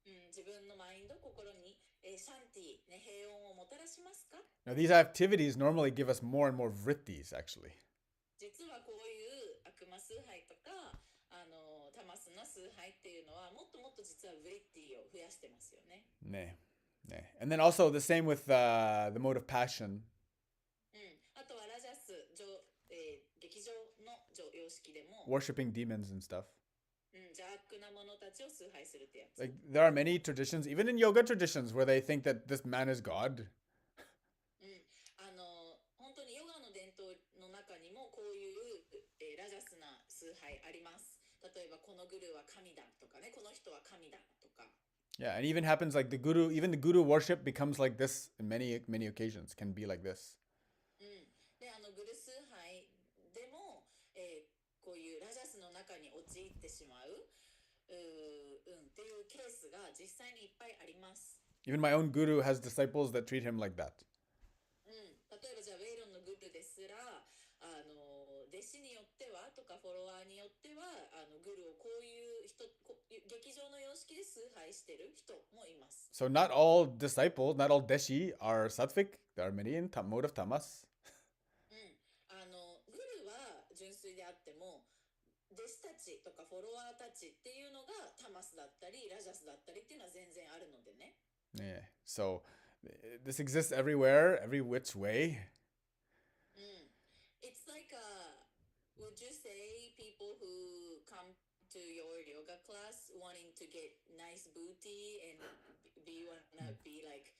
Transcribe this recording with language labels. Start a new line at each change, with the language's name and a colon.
Japanese: 自分のマインド、心にシャンティ、ね、平穏をもたらしますか？
English: Now, these activities normally give us more and more vrittis, actually.
Japanese: 実はこういう悪魔崇拝とかタマスの崇拝っていうのはもっともっと実はブリッティを増やしてますよね。ね.
English: And then also the same with the mode of passion.
Japanese: あとはラジャス、劇場の様式でも、
English: Worshipping demons and stuff.
Japanese: 邪悪な者たちを崇拝するってやつ。
English: Like there are many traditions, even in yoga traditions, where they think that this man is God.
Japanese: 本当にヨガの伝統の中にもこういう、ラジャスな崇拝あります。例えばこのグルーは神だとかね、この人は神だとか。
English: Yeah, and even happens like even the guru worship becomes like this in many occasions, can be like this.
Japanese: で、グル崇拝でも、こういうラジャスの中に陥ってしまう、っていうケースが実際にいっぱいあります。
English: Even my own guru has disciples that treat him like that.
Japanese: 例えばじゃあウェイロンのグルですら弟子によってはとかフォロワーによってはグルをこういう人劇場の様式で崇拝してる人もいます。
English: So not all disciples, not all deshi are sattvic. There are many in mode of tamas.
Japanese: グルは純粋であっても弟子たちとかフォロワーたちっていうのがタマスだったりラジャスだったりっていうのは全然あるのでね。
English: Yeah. So this exists everywhere, every which way. It's like would you say people who come to your yoga class wanting to get nice booty and wanna be like